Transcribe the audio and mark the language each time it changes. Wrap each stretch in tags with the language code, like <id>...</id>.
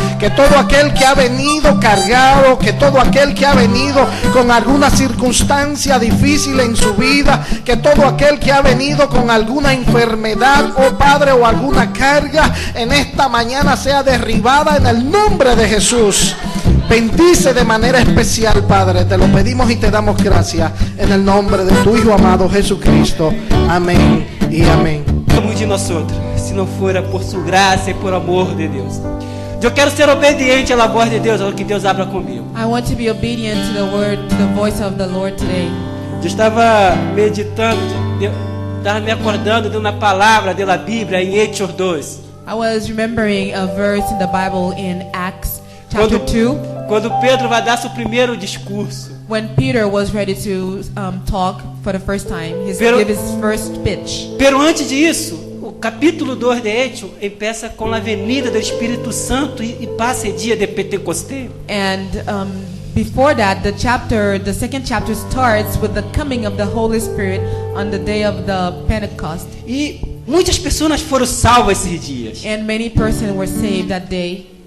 <es>Que todo aquel que ha venido cargado, que todo aquel que ha venido con alguna circunstancia difícil en su vida, que todo aquel que ha venido con alguna enfermedad, oh Padre, o alguna carga, en esta mañana sea derribada en el nombre de Jesús. Bendice de manera especial, Padre, te lo pedimos y te damos gracias en el nombre de tu Hijo amado Jesucristo. Amén y amén.</es> <pt>Somos de nós outros, se não fora por sua graça e por amor de Deus. Eu quero ser obediente à voz de Deus, ao que Deus habla comigo.</pt> <en>I want to be obedient to the word, to the voice of the Lord today.</en> <pt>Eu estava meditando, estava me acordando de uma palavra da Bíblia em Hechos 2.</pt> <en>I was remembering a verse in the Bible in Acts chapter 2</en> <pt>Quando Pedro vai dar seu primeiro discurso.</pt> <en>when Peter was ready to talk for the first time.</en> <es>Pero-</es> <en>Give his first speech.</en> <pt>Pero antes disso, o capítulo 2 de Hechos começa com a venida do Espírito Santo e passa o dia de Pentecostés.</pt> <en>And before that, the second chapter starts with the coming of the Holy Spirit on the day of the Pentecost.</en> <pt>E muitas pessoas foram salvas esses dias.</pt> <en>And many persons were saved that day,</en>